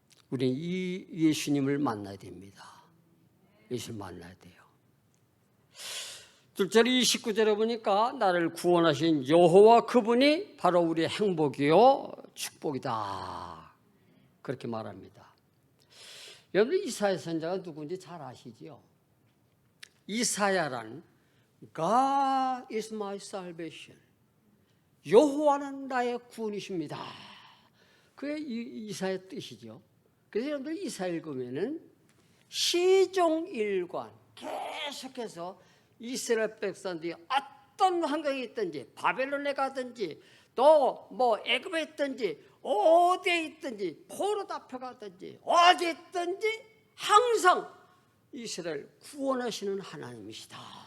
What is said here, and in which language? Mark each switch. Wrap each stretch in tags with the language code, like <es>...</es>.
<ko>우리는 이 예수님을 만나야 됩니다. 예수를 만나야 돼요. 둘째로 29절에 보니까 나를 구원하신 여호와 그분이 바로 우리의 행복이요 축복이다. 그렇게 말합니다. 여러분 이사야 선지자가 누군지 잘 아시지요?</ko> <en>이사야란 God is my salvation.</en> <ko>여호와는 나의 구원이십니다. 그게 이사야의 뜻이죠. 그래서 여러분들 이사야 읽으면은 시종일관 계속해서 이스라엘 백성들이 어떤 환경에 있든지 바벨론에 가든지 또 뭐 애굽에 있든지 어디에 있든지 포로 앞에 가든지 어디에 있든지 항상 이스라엘 구원하시는 하나님이시다.</ko>